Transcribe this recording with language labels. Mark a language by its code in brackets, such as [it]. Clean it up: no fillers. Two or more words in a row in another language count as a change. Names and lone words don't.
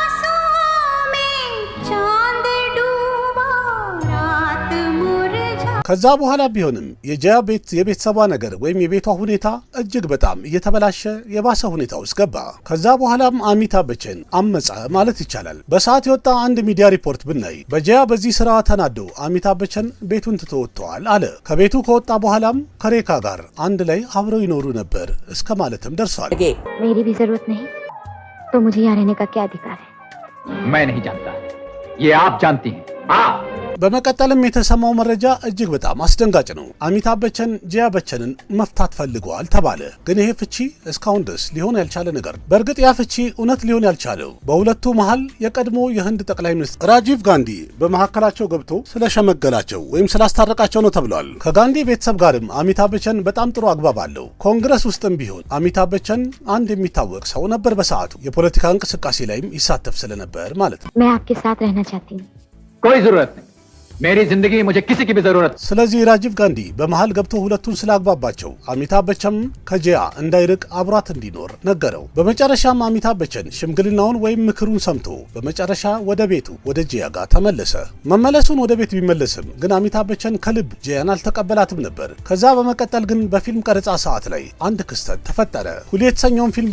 [am] ከዛ በኋላ ቢሆንም የጀያ የቤተሰቧ ነገር ወይም የቤቷ ሁኔታ እጅግ በጣም እየተበላሸ የባሰ ሁኔታ ውስጥ ገባ። ከዛ በኋላም አሚታብ በቸን አመፀ ማለት ይቻላል። በሰዓት የወጣ አንድ ሚዲያ ሪፖርት ብናይ በጀያ በዚህ ስራ ተናደው አሚታብ በቸን ቤቱን ትቶ ወጥተዋል አለ። ከቤቱ ከወጣ በኋላም ከሬካ ጋር አንድ ላይ አብረው ይኖሩ ነበር እስከ ማለትም ደርሷል። [hi] मेरी भी जरूरत नहीं तो मुझे यहाँ रहने का क्या अधिकार है? मैं नहीं जानता, ये आप जानती हैं। आप [am] በመቀጠልም የተሰማው መረጃ እጅግ በጣም አስደንጋጭ ነው። አሚታብ በቸን ጀያ በቸንን መፍታት ፈልገዋል ተባለ። ግን ይሄ ፍቺ እስካሁን ድረስ ሊሆን ያልቻለ ነገር። በእርግጥ ያ ፍቺ እውነት ሊሆን ያልቻለው በሁለቱ መሃል የቀድሞ የህንድ ጠቅላይ ሚኒስትር ራጂቭ ጋንዲ በመካከላቸው ገብቶ ስለሸመገላቸው ወይም ስላስታረቃቸው ነው ተብሏል። ከጋንዲ ቤተሰብ ጋርም አሚታብ በቸን በጣም ጥሩ አግባብ አለው። ኮንግረስ ውስጥም ቢሆን አሚታብ በቸን አንድ የሚታወቅ ሰው ነበር። በሰዓቱ የፖለቲካ እንቅስቃሴ ላይም ይሳተፍ ስለነበር ማለት ነው። [hi] मैं आपके साथ रहना चाहती हूँ। कोई जरूरत नहीं, मेरी जिंदगी मुझे किसी की भी जरूरत। [am] ስለዚህ ራጂቭ ጋንዲ በመሃል ገብቶ ሁለቱን ስላግባባቸው አሚታብ በቸን ከጀያ እንዳይርቅ አብሯት እንዲኖር ነገረው። በመጨረሻም አሚታብ በቸን ሽምግልናውን ወይም ምክሩን ሰምቶ በመጨረሻ ወደ ቤቱ ወደ ጀያ ጋር ተመለሰ። መመለሱን ወደ ቤት ቢመለስም ግን አሚታብ በቸን ከልብ ጀያን አልተቀበላትም ነበር። ከዛ በመቀጠል ግን በፊልም ቀረጻ ሰዓት ላይ አንድ ክስተት ተፈጠረ። ሁሌ የተሰኘውን ፊልም